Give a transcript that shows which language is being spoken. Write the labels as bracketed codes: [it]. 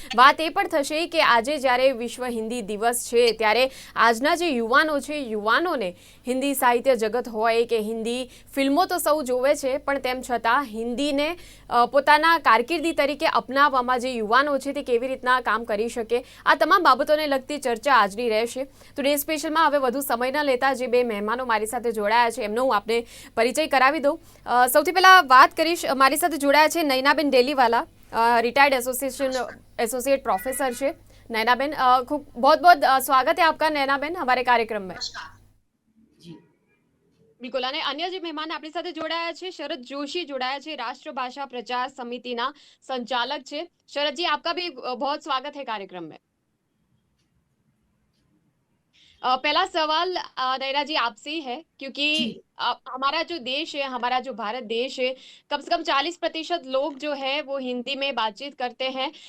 [gu] વાત એ પણ થશે કે આજે જ્યારે વિશ્વ હિન્દી દિવસ છે ત્યારે આજના જે યુવાનોને હિન્દી સાહિત્ય જગત હોય કે હિન્દી ફિલ્મો તો સૌ જોવે છે, પણ તેમ છતાં હિન્દીને પોતાના કારકિર્દી તરીકે અપનાવવામાં જે યુવાનો છે તે કેવી રીતના કામ કરી શકે, આ તમામ બાબતોને લગતી ચર્ચા આજની રહેશે. તો ડે સ્પેશિયલમાં હવે વધુ સમય ન લેતા જે બે મહેમાનો મારી સાથે જોડાયા છે એમનો હું આપને પરિચય કરાવી દઉં. સૌથી પહેલાં વાત કરીશ, મારી સાથે જોડાયા છે Nainaben Deliwala, retired associate professor છે. [hi] नैनाबेन, खूब बहुत बहुत स्वागत है आपका नैनाबेन हमारे कार्यक्रम में. [gu] બિલકુલ. અને અન્ય જે મહેમાન આપણી સાથે જોડાયા છે, શરદ જોશી જોડાયા છે, રાષ્ટ્રભાषा प्रचार समितिના संचालक છે. [hi] शरद जी, आपका भी बहुत स्वागत है कार्यक्रम में. पहला सवाल नैना जी आपसे ही है, क्योंकि हमारा जो देश है, हमारा जो भारत देश है, कम से कम 40% लोग जो है वो हिंदी में बातचीत करते हैं.